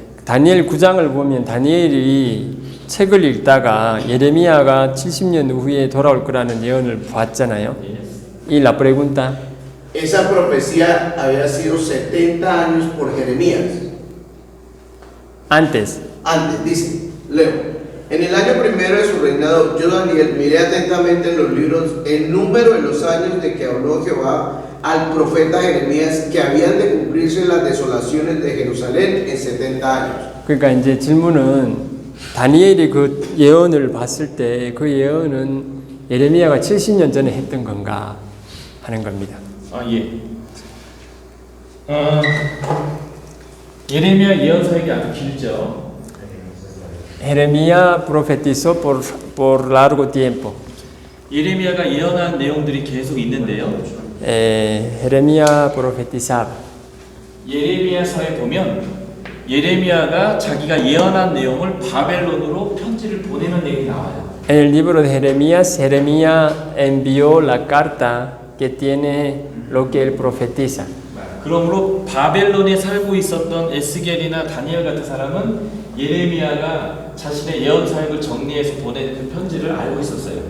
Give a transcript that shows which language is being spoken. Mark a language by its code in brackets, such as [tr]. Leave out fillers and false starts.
[ko] 다니엘 9장을 보면 다니엘이 책을 읽다가 예레미야가 70년 후에 돌아올 거라는 예언을 봤잖아요. [es] Y la pregunta, Esa profecía había sido 70 años por Jeremías. antes, Dice, leo, en el año primero de su reinado, yo Daniel miré atentamente en los libros el número de los años de que habló Jehová al profeta Jeremías que habían de cumplirse las desolaciones de Jerusalén en 70 años. [ko] 그러니까 이제 질문은 다니엘이 그 예언을 봤을 때 그 예언은 예레미야가 70년 전에 했던 건가 하는 겁니다. 예. 예레미야 예언 사역이 아주 길죠. [es] Jeremías profetizó por largo tiempo. [ko] 예레미야가 예언한 내용들이 계속 있는데요. [es] Jeremías profetizaba. [ko] 예레미야서에 보면 예레미야가 자기가 예언한 내용을 바벨론으로 편지를 보내는 내용이 나와요. [es] En el libro de Jeremías, Jeremías envió la carta que tiene lo que él profetiza. [ko] 그러므로 바벨론에 살고 있었던 에스겔이나 다니엘 같은 사람은 예레미야가 자신의 예언 사역을 정리해서 보낸 그 편지를 알고 있었어요.